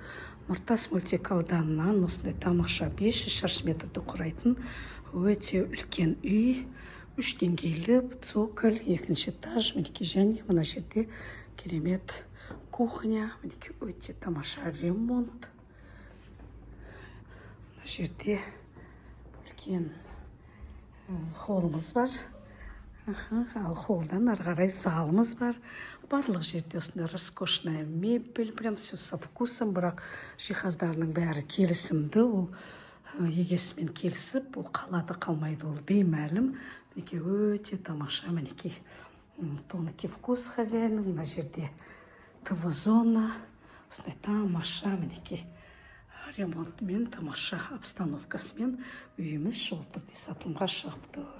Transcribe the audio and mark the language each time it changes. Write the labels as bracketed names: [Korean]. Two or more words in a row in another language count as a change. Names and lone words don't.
[Kazakh] Нұртас мөлтек ауданынан осындай тамаша 500 шаршы метрді құрайтын өте үлкен үй, 3 деңгейлі цоколь, 2-ші этаж, мінекей, және мына жерде керемет кухня, мінекей, өте тамаша ремонт. Мына жерде үлкен холлымыз бар. Ал холлдан ары қарай залымыз бар. Барлық жерде осындай [Russian] роскошная мебель, прям все со вкусом, [Kazakh] бірақ жиһаздарының бәрі келісімді. Ол егесімен келісіп, ол қалады қалмайды, ол беймәлім. Мінекей, өте тамаша, мінекей, [Russian] тонкий вкус [Kazakh] хозяинның. Мына жерде ТВ-зона, осындай тамаша, мінекей, ремонтымен, тамаша обстановкасымен үйіміз шұғыл түрде сатылымға шығып тұр.